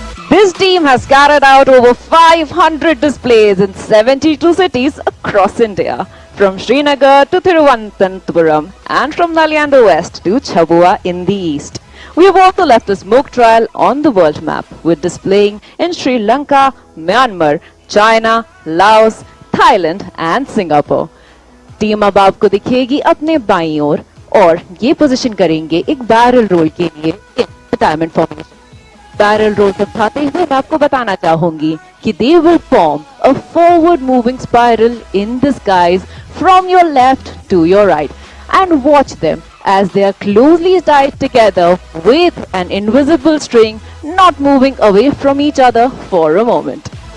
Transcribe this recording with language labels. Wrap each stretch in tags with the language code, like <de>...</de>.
<en>This team has carried out over 500 displays in 72 cities across India, from Srinagar to Thiruvananthapuram and from Naliyanda West to Chabua in the east. We have also left a smoke trail on the world map, with displaying in Sri Lanka, Myanmar, China, Laos, Thailand and Singapore.</en> <hi>Team अब आपको दिखेगी अपने बाईं ओर और ये position करेंगे एक barrel role के लिए रिटायरमेंट फॉर्मेशन। बैरल रोल समझाते हुए मैं आपको बताना चाहूंगी कि</hi> <en>they will form a forward moving spiral in the skies from your left to your right, and watch them as they are closely tied together with an invisible string, not moving away from each other for a moment.</en>